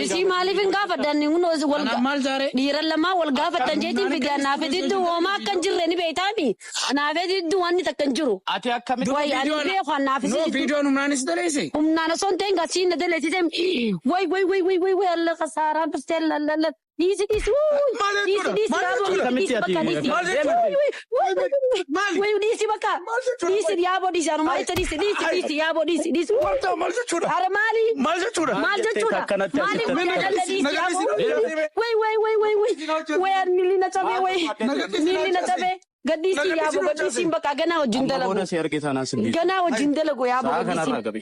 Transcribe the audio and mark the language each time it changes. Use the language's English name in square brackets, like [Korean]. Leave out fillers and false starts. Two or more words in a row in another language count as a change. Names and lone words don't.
[Oromo] Isii maaliif hin gaafadhan wal maal jaaree? dhiira lamaa wal gaafadhan jeetiin fidee naafee didduu hoomaa akka hin jirre ni beektaami. Naafee didduu wanni takka hin jiru. Ati akkamitti? Wayi ani beeku naafee didduu. Viidiyoon humnaanis daleesse. Humnaan osoo hin ta'in gasiin na daleessise. Way alla kasaaraan pistee lallalla. Diisi. Diisi bakka. Diisi yaaboo diisi anuma jecha diisi yaaboo diisi. Ara maali? Maal jechuudha? Maali dalla diisi yaaboo? Way milli na cabee milli na cabee. Gaddisi yaaboo gaddisiin bakka ganaa wajjin dalagu. Ganaa wajjin dalagu yaaboo gaddisiin.